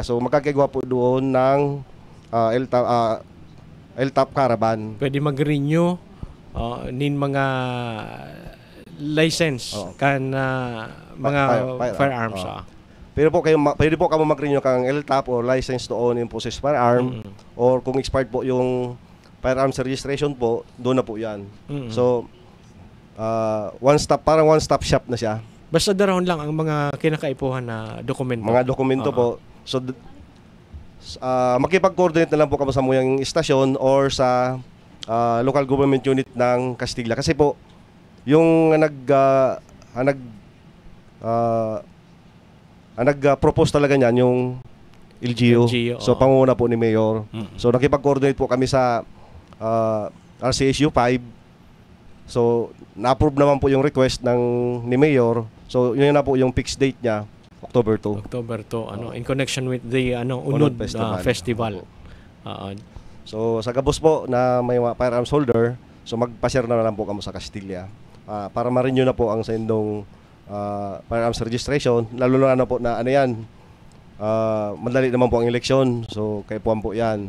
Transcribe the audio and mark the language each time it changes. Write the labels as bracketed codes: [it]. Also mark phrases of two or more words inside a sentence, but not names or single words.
[tl] So magkakagawa po doon ng LTAP Caravan. [bik] Pwede mag-renew nin mga license kan mga firearms. Pero po pwede po kamo mag-renew kang LTAP or [en] license to own and possess firearm, [bik] or kung expired po yung [en] firearms registration [bik] po, doon na po yan. [tl] So parang [en] one-stop shop [tl] na siya. [bik] Basta daron lang ang mga kinakaipuhan na dokumento. Mga dokumento po. So makipag-coordinate na lang po kamo sa Muyang Istasyon or sa local government unit ng Castilla. [tl] Kasi po, yung nag-propose talaga niyan yung LGU. So panguna po ni Mayor. So nakipag-coordinate po kami sa RCSU 5. So na-approve naman po yung request ni Mayor. So yun na po yung fixed date niya, [en] October 2. October 2 in connection with the Unod Festival. [bik] So sa Gabos po na may [en] firearms holder, [bik] so magpa-share na lang po kamo sa Castilla para ma-renew na po ang sa indong [en] firearms registration, [bik] lalo na po na ano yan, madali naman po ang eleksyon, so kay puwan po yan.